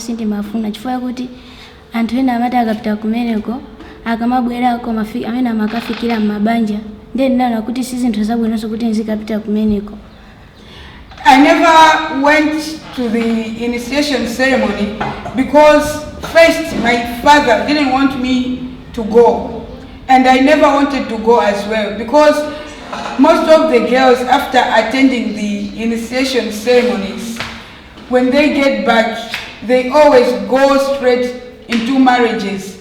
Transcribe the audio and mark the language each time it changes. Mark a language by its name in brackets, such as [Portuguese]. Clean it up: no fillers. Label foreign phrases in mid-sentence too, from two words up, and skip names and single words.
[Nyanja] sindimafuna chifukwa kuti anthu ena amati akapita kumeneko akamabwerako amene amakafikira m'mabanja ndiye ndinaona kuti si zinthu zabwinonso kuti nzikapita kumeneko. [English] I never went to the initiation ceremony because first my father didn't want me to go, and I never wanted to go as well because most of the girls after attending the initiation ceremonies, when they get back, they always go straight into marriages.